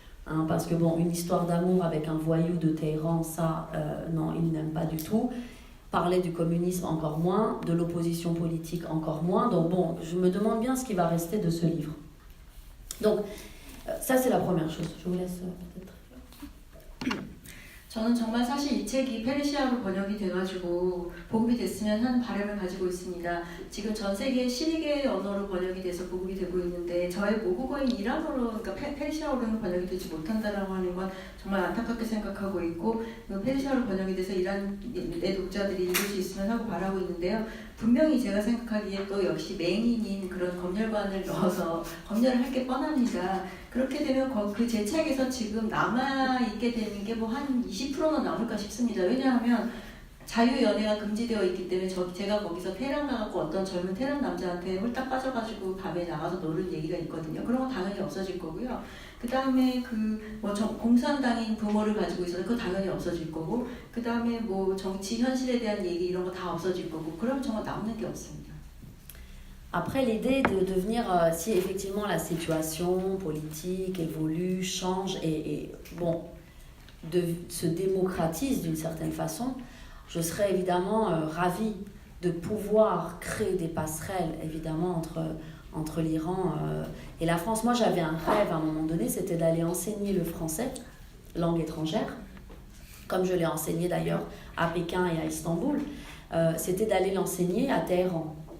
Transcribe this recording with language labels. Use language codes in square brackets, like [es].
[fr] Hein, parce que bon, une histoire d'amour avec un voyou de Téhéran, ça, non, il n'aime pas du tout. Parler du communisme encore moins, de l'opposition politique encore moins. Donc bon, je me demande bien ce qui va rester de ce livre. Donc ça c'est la première chose. Je vous laisse peut-être. [ko] 저는 정말 사실 이 책이 페르시아로 번역이 돼가지고 보급이 됐으면 하는 바람을 가지고 있습니다. 지금 전 세계 12개 언어로 번역이 돼서 보급이 되고 있는데 저의 모국어인 이란어로, 그러니까 페르시아어로는 번역이 되지 못한다라고 하는 건 정말 안타깝게 생각하고 있고, 페르시아로 번역이 돼서 이란 내 독자들이 읽을 수 있으면 하고 바라고 있는데요. 분명히 제가 생각하기에 또 역시 맹인인 그런 검열관을 넣어서 검열을 할 게 뻔합니다. 그렇게 되면 그 제 책에서 지금 남아있게 되는 게 뭐 한 20%는 남을까 싶습니다. 왜냐하면 자유연애가 금지되어 있기 때문에 제가 거기서 테헤란 가갖고 어떤 젊은 테헤란 남자한테 홀딱 빠져가지고 밤에 나가서 노는 얘기가 있거든요. 그런 건 당연히 없어질 거고요. 그 다음에 공산당인 부모를 가지고 있어서 그거 당연히 없어질 거고, 그 다음에 뭐 정치 현실에 대한 얘기 이런 거 다 없어질 거고, 그러면 정말 남는 게 없습니다. [fr] Après, l'idée de devenir, si effectivement la situation politique évolue, change et bon, se démocratise d'une certaine façon, je serais évidemment ravie de pouvoir créer des passerelles, évidemment, entre l'Iran et la France. Moi, j'avais un rêve à un moment donné, c'était d'aller enseigner le français, langue étrangère, comme je l'ai enseigné d'ailleurs à Pékin et à Istanbul, c'était d'aller l'enseigner à Téhéran.